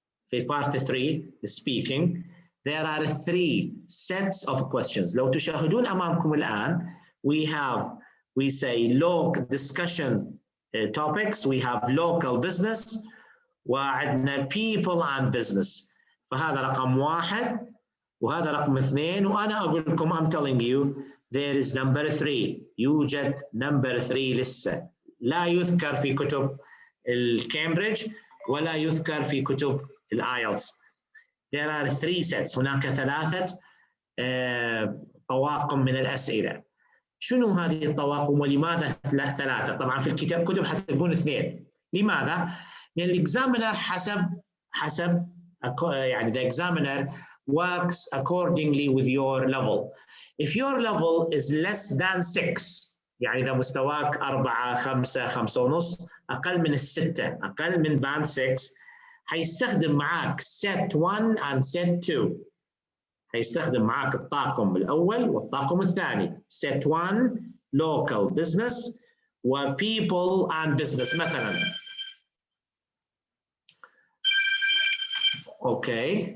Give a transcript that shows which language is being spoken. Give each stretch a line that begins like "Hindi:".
English: في part 3, the speaking, there are 3 sets of questions.
Arabic: لو تشاهدون أمامكم الآن,
English: we say local discussion topics, we have local business,
Arabic: وعندنا
English: people and business.
Arabic: فهذا رقم 1 وهذا رقم 2, وأنا أقول لكم,
English: I'm telling you, there is number 3.
Arabic: يوجد number 3 لسه. لا يذكر في كتب الكامبريدج ولا يذكر في كتب الايلتس.
English: There are 3 sets.
Arabic: هناك 3 طواقم من الأسئلة. شنو هذه الطواقم ولماذا 3؟ طبعا في كتب حتكون 2. لماذا؟ لأن الإكزامينر حسب يعني
English: the examiner works accordingly with your level. If your level is less than 6,
Arabic: يعني إذا مستواك 4 5 5.5 أقل من 6 أقل من band 6, حيستخدم معاك
English: set 1 and set 2.
Arabic: حيستخدم معاك الطاقم الأول والطاقم الثاني.
English: set 1 local business و people and business مثلا. Okay.